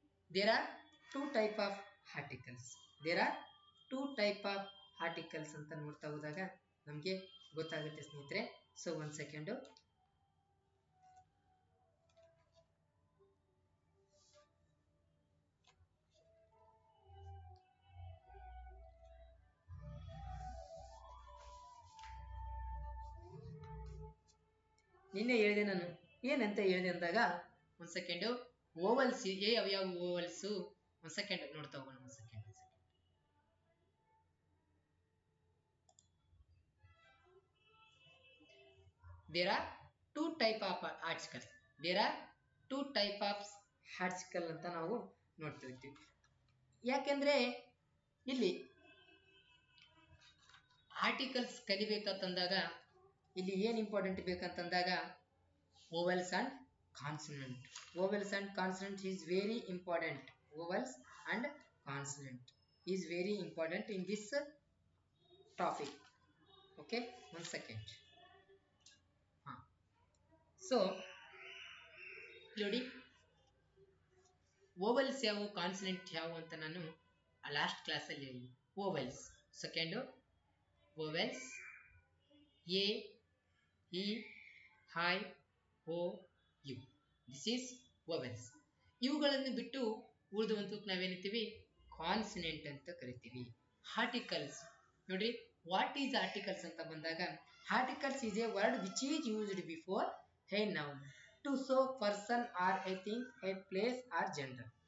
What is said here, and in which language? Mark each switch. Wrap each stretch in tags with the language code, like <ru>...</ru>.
<en>There are two type of articles. There are two type of articles</en> <kn>ಅಂತ ನೋಡ್ತಾ ಹೋದಾಗ ನಮಗೆ ಗೊತ್ತಾಗುತ್ತೆ ಸ್ನೇಹಿತರೆ. So 1 second. ನಿನ್ನೆ ಹೇಳಿದೆ ನಾನು, ಏನಂತ ಹೇಳಿದೆ ಅಂದಾಗ 1 ಸೆಕೆಂಡ್. ಓವಲ್ಸ್ ಯಾವ ಓವಲ್ಸ್ 1 ಸೆಕೆಂಡ್ ನೋಡ್ತಾ ಹೋಗೋಣ. 1 second.</kn> <en>There are two type of articles. There are two type of article</en> <kn>ಅಂತ ನಾವು ನೋಡ್ತಾ ಇರ್ತೀವಿ. ಯಾಕೆಂದ್ರೆ ಇಲ್ಲಿ ಆರ್ಟಿಕಲ್ಸ್ ಕಲಿಬೇಕಂತಂದಾಗ ಇಲ್ಲಿ ಏನ್ important ಬೇಕಂತಂದಾಗ</kn> <en>vowels and consonant. Vowels and consonant is very important. Vowels and consonant is very important in this topic. Okay, 1 second.</en> <kn>So ನೋಡಿ, vowels ಯಾವು, ಕಾನ್ಸನೆಂಟ್ ಯಾವು ಅಂತ ನಾನು ಲಾಸ್ಟ್ ಕ್ಲಾಸಲ್ಲಿ ಹೇಳಿ.</kn> <en>vowels second, vowels A, E, I, O, U. This is vowels.</en> <kn>ಇವುಗಳನ್ನು ಬಿಟ್ಟು ಉಳಿದುವಂತಕ್ಕೆ ನಾವೇನಿರ್ತೀವಿ, consonant ಅಂತ ಕರಿತೀವಿ.</kn> <en>articles ನೋಡಿ, what is articles</en> <kn>ಅಂತ ಬಂದಾಗ</kn> <en>Articles is a word which is used before a noun to show person or a thing, a place or gender.</en>